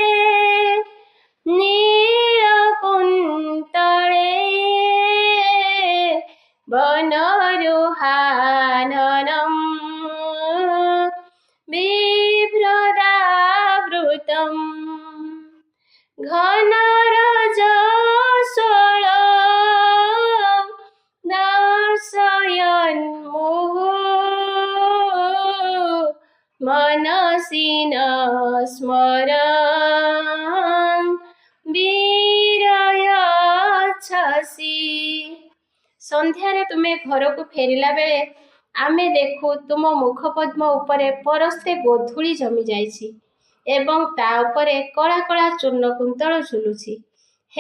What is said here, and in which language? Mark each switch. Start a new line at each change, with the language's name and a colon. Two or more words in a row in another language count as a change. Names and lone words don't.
Sanskrit: ନୀଳକୁନ୍ତଳେ ବନରୁହାନନଂ ବିଭ୍ରଦାବୃତଂ ଘନରଜସ୍ୱଳ ଦର୍ଶୟନ୍ମୁହୁ मनसि न स्मरन् ବିରୟଚ୍ଛସି।
Odia: ସନ୍ଧ୍ୟାରେ ତୁମେ ଘରକୁ ଫେରିଲା ବେଳେ ଆମେ ଦେଖୁ ତୁମ ମୁଖପଦ୍ମ ଉପରେ ପରସ୍ତେ ଗୋଧୂଳି ଜମି ଯାଇଛି ଏବଂ ତା ଉପରେ କଳା କଳା ଚୂର୍ଣ୍ଣ କୁନ୍ତଳ ଝୁଲୁଛି।